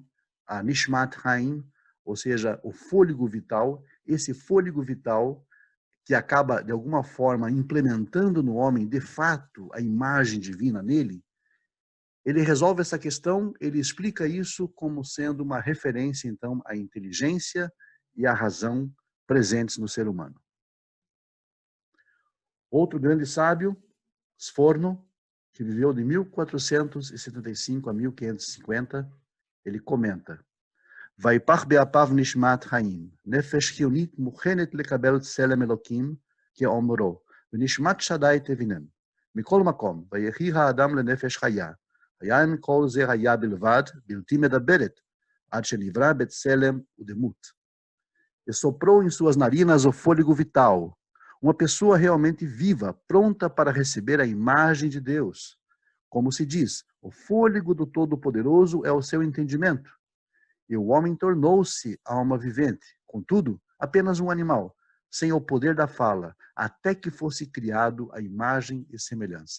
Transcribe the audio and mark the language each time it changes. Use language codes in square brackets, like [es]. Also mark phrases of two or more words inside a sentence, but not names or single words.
[pt] a [he] נשמת חיים, [pt] ou seja, o fôlego vital, esse fôlego vital que acaba, de alguma forma, implementando no homem, de fato, a imagem divina nele, ele resolve essa questão, ele explica isso como sendo uma referência, então, à inteligência e à razão presentes no ser humano. Outro grande sábio, Sforno, que viveu de 1475 a 1550, ele comenta: [he] ויפח באפיו נשמת חיים, נפש חיונית מוכנת לקבל צלם אלוקים, כאומרו, ונשמת שדי תבינם. מכל מקום, ויהי האדם לנפש חיה, היה עם כל זה היה בלבד, בלתי מדברת, עד שנברא בצלם ודמות. [pt] E soprou em suas narinas o fôlego vital, uma pessoa realmente viva, pronta para receber a imagem de Deus. Como se diz, o fôlego do Todo-Poderoso é o seu entendimento. E o homem tornou-se alma vivente, contudo, apenas um animal, sem o poder da fala, até que fosse criado a imagem e semelhança.